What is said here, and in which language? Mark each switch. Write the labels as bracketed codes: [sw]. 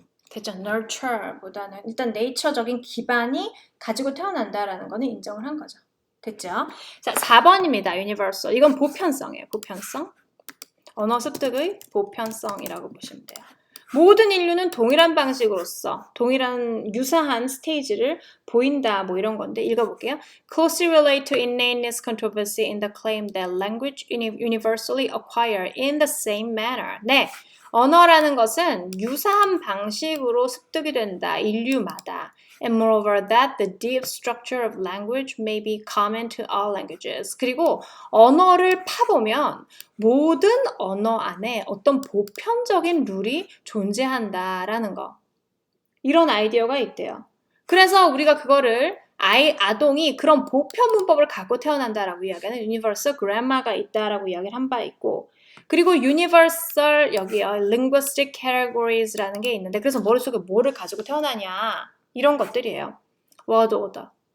[ko] 됐죠? nurture보다는 일단 네이처적인 기반이 가지고 태어난다라는 거는 인정을 한 거죠. 됐죠? 자, 4번입니다. universal. 이건 보편성이에요. 보편성. 언어 습득의 보편성이라고 보시면 돼요. 모든 인류는 동일한 방식으로서 동일한 유사한 스테이지를 보인다 뭐 이런 건데 읽어볼게요. [en] Closely relate to innateness controversy in the claim that language universally acquire in the same manner. [ko] 네, 언어라는 것은 유사한 방식으로 습득이 된다. 인류마다. [en] And moreover, that the deep structure of language may be common to all languages. [ko] 그리고 언어를 파보면 모든 언어 안에 어떤 보편적인 룰이 존재한다라는 거. 이런 아이디어가 있대요. 그래서 우리가 그거를 아동이 그런 보편 문법을 갖고 태어난다라고 이야기하는 universal grammar가 있다라고 이야기를 한 바 있고 그리고 universal 여기요 linguistic categories라는 게 있는데 그래서 머릿속에 뭐를 가지고 태어나냐 이런 것들이에요. word order.